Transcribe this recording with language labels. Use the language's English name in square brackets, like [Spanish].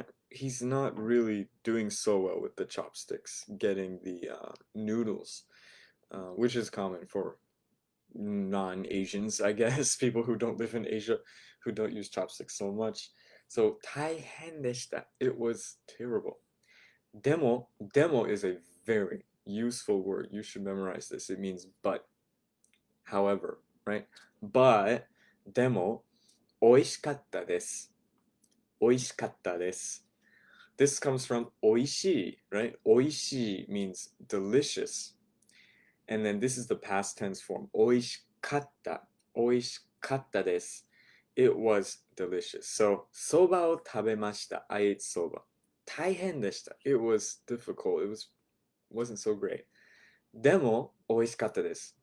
[English] He's not really doing so well with the chopsticks, getting the noodles, which is common for non-Asians, I guess, people who don't live in Asia, who don't use chopsticks so much. So, [Japanese] 大変でした. [English] It was terrible. Demo is a very useful word. You should memorize this. It means but. However, right? [Japanese] But, でも、美味しかったです。美味しかったです. [English] This comes from 美味しい, right? 美味しい means delicious. And then this is the past tense form. [Japanese] 美味しかった。美味しかったです. [English] It was delicious. [Japanese] So, そばを食べました. [English] I ate soba. [Japanese] 大変でした. [English] It was difficult. Wasn't so great. [Japanese] でも、美味しかったです.